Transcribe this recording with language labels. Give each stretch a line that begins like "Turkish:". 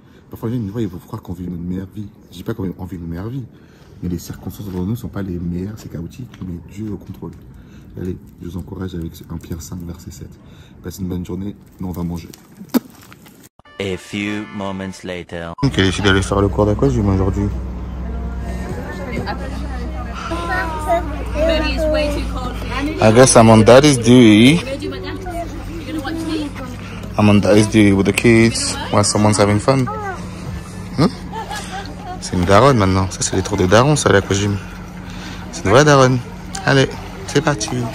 French: Parfois, les gens, ils vont croire qu'on vit une meilleure vie. Je dis pas qu'on vit une meilleure vie, mais les circonstances autour de nous ne sont pas les meilleures, c'est chaotique, mais Dieu est au contrôle. Allez, je vous encourage avec 1 Pierre 5, verset 7. Passez une bonne journée, nous on va manger.
English: A few moments later.
French: Qui a décidé d'aller faire le cours d'aquagym aujourd'hui.
English: I guess I'm on Daddy's duty. I'm on Daddy's duty with the kids while someone's having fun.
French: C'est une daronne maintenant. Ça, c'est les tours de daron, ça, l'aquagym. C'est une vraie daronne. Allez, c'est parti.